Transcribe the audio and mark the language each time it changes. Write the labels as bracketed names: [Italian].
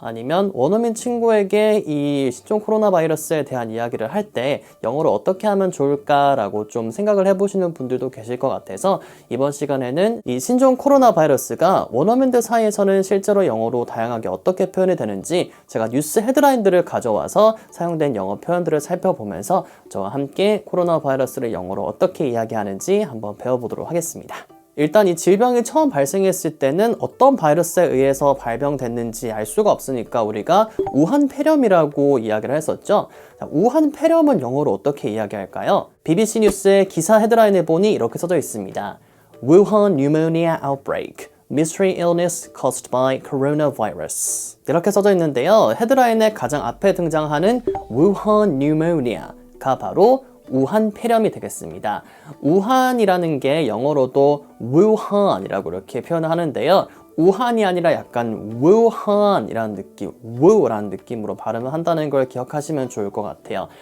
[Korean] 아니면 원어민 친구에게 이 신종 코로나 바이러스에 대한 이야기를 할 때 영어로 어떻게 하면 좋을까라고 좀 생각을 해보시는 분들도 계실 것 같아서 이번 시간에는 이 신종 코로나 바이러스가 원어민들 사이에서는 실제로 영어로 다양하게 어떻게 표현이 되는지 제가 뉴스 헤드라인들을 가져와서 사용된 영어 표현들을 살펴보면서 저와 함께 코로나 바이러스를 영어로 어떻게 이야기하는지 한번 배워보도록 하겠습니다. 일단 이 질병이 처음 발생했을 때는 어떤 바이러스에 의해서 발병됐는지 알 수가 없으니까 우리가 우한 폐렴이라고 이야기를 했었죠. 자, 우한 폐렴은 영어로 어떻게 이야기할까요? BBC 뉴스의 기사 헤드라인을 보니 이렇게 써져 있습니다. [English] Wuhan pneumonia outbreak, mystery illness caused by coronavirus. [Korean] 이렇게 써져 있는데요. 헤드라인의 가장 앞에 등장하는 Wuhan pneumonia가 바로 우한 폐렴이 되겠습니다. 우한이라는 게 영어로도 우한이라고 이렇게 표현을 하는데요. 우한이 아니라 약간 우한이라는 느낌, 우라는 느낌으로 발음을 한다는 걸 기억하시면 좋을 것 같아요.